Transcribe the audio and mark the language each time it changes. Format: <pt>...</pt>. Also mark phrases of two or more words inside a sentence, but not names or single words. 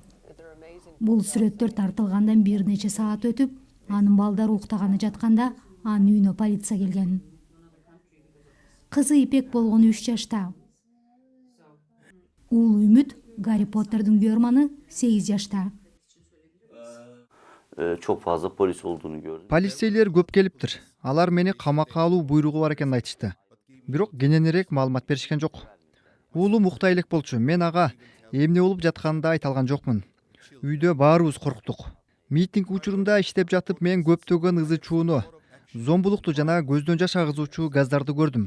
<ky>Бул сүрөттөр тартылгандан бир нече саат өтүп, анын балдары уктаганы жатканда анын үйүнө полиция келген. Кызы Ипек болгону 3 жашта. Уулу Үмүт, Гарри Поттердин күйөрманы 8 жашта.</ky> <tr>Çok fazla polis olduğunu gördüm.</tr> <ky>Полицейлер көп келиптир. Алар мени камакка алуу буйругу бар экенин айтышты. Бирок кененирээк маалымат беришкен жок. Уулум уктай элек болчу. Мен ага эмне болуп жатканын да айта алган жокмун. Үйдө баарыбыз корктук. Митинг учурунда иштеп жатып мен көптөгөн ызы чууну, зомбулукту жана көздөн жаш агызуучу газдарды көрдүм.</ky>